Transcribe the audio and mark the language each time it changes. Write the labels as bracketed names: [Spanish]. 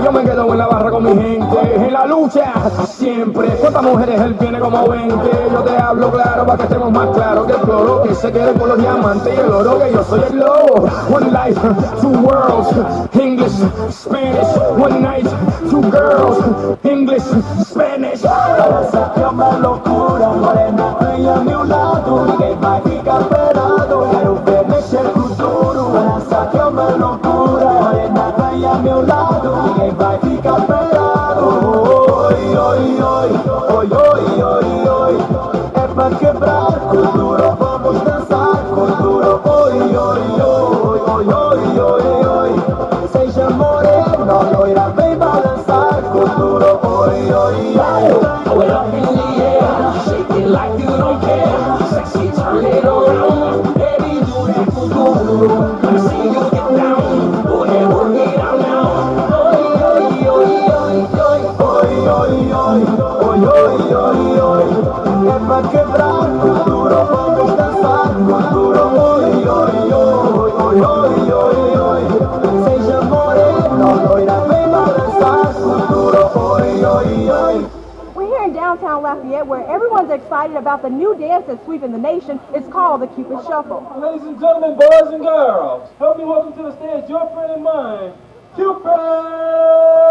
[Spanish] Yo me quedo en la barra con mi gente. En la lucha, siempre. ¿Cuántas mujeres él tiene como 20? Yo te hablo claro para que estemos más claros que el cloro que se quede con los diamantes y el oro, que yo soy el lobo. [English] One life, two worlds, English, Spanish. One night, two girls, English, Spanish. [Spanish] Sácame locura, morena, bella a mi lado, [Portuguese] ninguém vai ficar pelado. Quero ver mexer com duro. [Spanish] Sácame locura, [Portuguese] morena, bella a meu lado, ninguém vai ficar pelado. Oi, oi, oi, oi, oi, oi, oi. É pra quebrar com duro, vamos dançar com duro. Oi, oi, oi, oi, oi, oi, oi. Seja morena, loira, vem balançar com duro. Oi, oi, oi. [English] Throw it up in the air, shake it like you don't care. Sexy, turn it around, baby, do that for duro. Let me see you get down, go ahead, work it out now. Oi, oi, oi, oi, oi, oi, oi, oi, oi, oi, oi. [Portuguese] É pra quebrar com duro, vamos dançar com duro. Oi, oi, oi, oi, oi, oi, oi. Seja morena, loira, vem balançar com duro. Oi, oi, oi. [English] We're here in downtown Lafayette where everyone's excited about the new dance that's sweeping the nation. It's called the Cupid Shuffle. Ladies and gentlemen, boys and girls, help me welcome to the stage your friend and mine, Cupid!